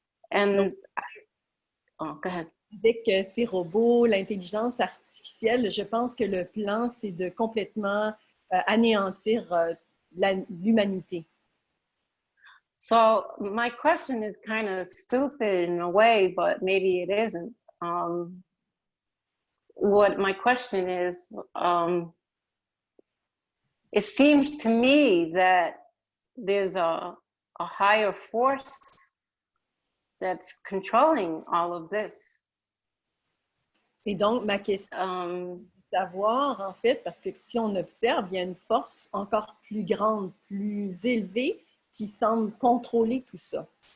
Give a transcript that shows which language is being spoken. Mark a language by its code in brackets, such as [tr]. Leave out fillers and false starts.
[en] And oh, go ahead. [fr] Avec ces robots, l'intelligence artificielle, je pense que le plan, c'est de complètement anéantir l'humanité. [en] So my question is kind of stupid in a way, but maybe it isn't. What my question is, it seems to me that there's a higher force that's controlling all of this. [fr] Et donc, ma question est de savoir, en fait, parce que si on observe, il y a une force encore plus grande, plus élevée, qui semble contrôler tout ça.